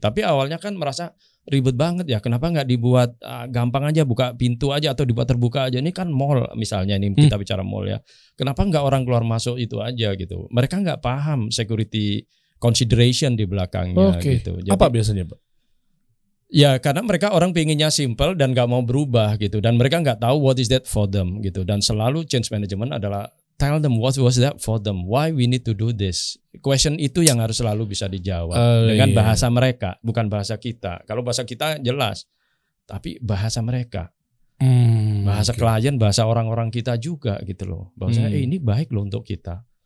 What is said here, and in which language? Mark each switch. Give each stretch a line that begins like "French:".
Indonesian: Tapi awalnya kan merasa ribet banget ya, kenapa nggak dibuat gampang aja, buka pintu aja atau dibuat terbuka aja. Ini kan mall misalnya, ini kita bicara mall ya. Kenapa nggak orang keluar masuk itu aja gitu. Mereka nggak paham security consideration di belakangnya gitu. Jadi, apa biasanya Pak? Ya karena mereka orang pengennya simple dan gak mau berubah gitu. Dan mereka gak tahu
English: what is that for them
Indonesian: gitu. Dan selalu
English: change management
Indonesian: adalah
English: tell them what was that for them. Why we need to do this.
Indonesian: Question itu yang harus selalu bisa dijawab. Dengan bahasa mereka, bukan bahasa kita. Kalau bahasa kita jelas. Tapi bahasa mereka. Bahasa klien, bahasa orang-orang kita juga gitu loh. Bahwasanya ini baik loh untuk kita.